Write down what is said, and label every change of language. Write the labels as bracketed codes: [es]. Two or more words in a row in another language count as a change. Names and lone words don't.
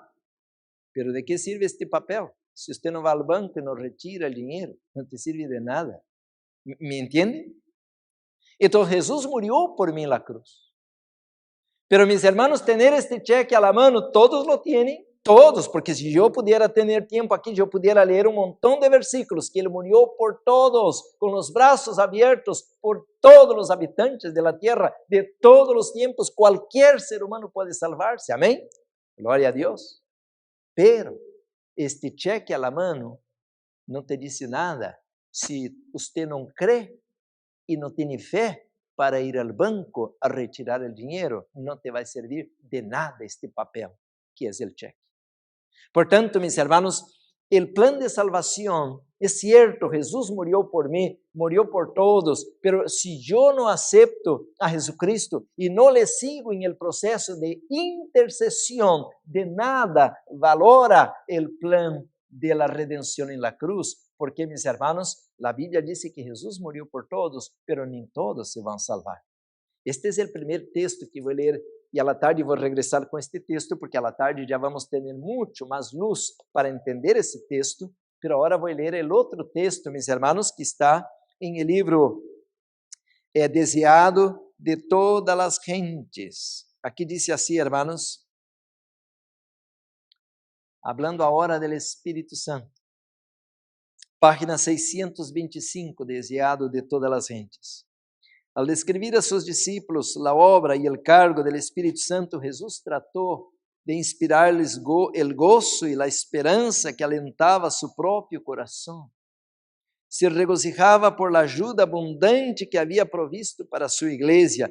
[es] Pero ¿de qué sirve este papel? Si usted no va al banco y no retira el dinero, no te sirve de nada. ¿Me entiende? Entonces Jesús murió por mí en la cruz. Pero mis hermanos, tener este cheque a la mano, todos lo tienen, todos, [pt] porque se eu pudiera ter tempo aqui, eu pudiera ler um montão de versículos, que ele morreu por todos, com os braços abertos, por todos os habitantes da terra, de todos os tempos, qualquer ser humano pode salvar-se, amém? Glória a Deus. [es] Pero, este cheque a la mano [pt] não te disse nada, se você não crê e não tem fé para ir ao banco a retirar o dinheiro, não te vai servir de nada este papel, que é o cheque. Portanto, [es] mis hermanos, el plan de salvación es cierto, Jesús murió por mí, murió por todos, pero si yo no acepto a Jesucristo y no le sigo en el proceso de intercesión, de nada valora el plan de la redención en la cruz, porque, mis hermanos, la Biblia dice que Jesús murió por todos, pero ni todos se van a salvar. Este es el primer texto que voy a leer [pt] e à la tarde vou regressar com este texto, porque à la tarde já vamos ter muito mais luz para entender esse texto, pero agora vou ler o outro texto, meus irmãos, que está em el livro Deseado de todas as gentes. Aqui diz assim, irmãos, hablando agora do Espírito Santo, página 625, Deseado de todas as gentes. [es] Al describir a sus discípulos la obra y el cargo del Espíritu Santo, Jesús trató de inspirarles el gozo y la esperanza que alentaba su propio corazón. Se regocijaba por la ayuda abundante que había provisto para su iglesia.